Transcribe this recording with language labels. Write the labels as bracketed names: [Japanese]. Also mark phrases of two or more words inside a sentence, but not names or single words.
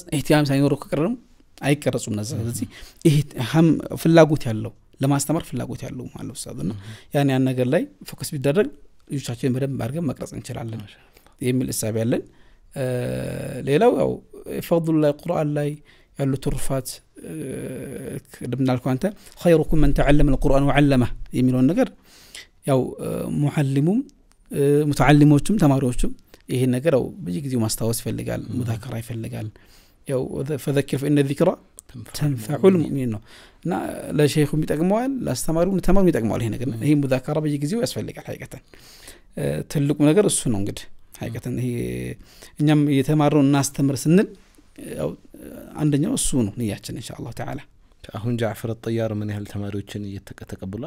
[Amharic] ኢህቲያም ሳይኖረው ከቀረም አይቀርጹም ነዛ ስለዚህ ይሄ ፍላጎት ያለው ለማስተማር ፍላጎት ያለው ማለት ኡስታድና ያን ነገር ላይ ፎከስ ቢደረግ ልጆቻችን በደንብ አድርገን መቅረጽ እንችላለን የሚል ሐሳብ ያለን ሌላው ያው [Arabic] فضل القرآن [Amharic] ላይ ያሉ ትሩፋት እንደምናልኩ አንተ [Arabic] خيركم من تعلم القرآن [Amharic] وعلمه የሚለው ነገር ያው ሙዓልሙም ሙተዓሊሞችም ተማሪዎችም ይሄ ነገር ያው በየጊዜው ማስተዋወስ ይፈልጋል ሙዛከራ ይፈልጋል ያው [Arabic] فذكر فإن الذكرى تنفع المؤمنين [Amharic] ነው እና ለሼኹም ይጠቅመዋል ለአስተማሪውም ተማሪውም ይጠቅመዋል ይሄ ነገር ይሄ ሙዛከራ በየጊዜው ያስፈልጋል ሐቂቀተን ትልቁ ነገር እሱ ነው እንግዲህ ሐቂቀተን ይሄ እኛም የተማረው እናስተምር ስንል ያው አንደኛው እሱ ነው ንያችን [Arabic] إن شاء الله تعالى [Amharic] አሁን ጃዕፈር الطيار ምን ያህል ተማሪዎችን እየተቀበሏል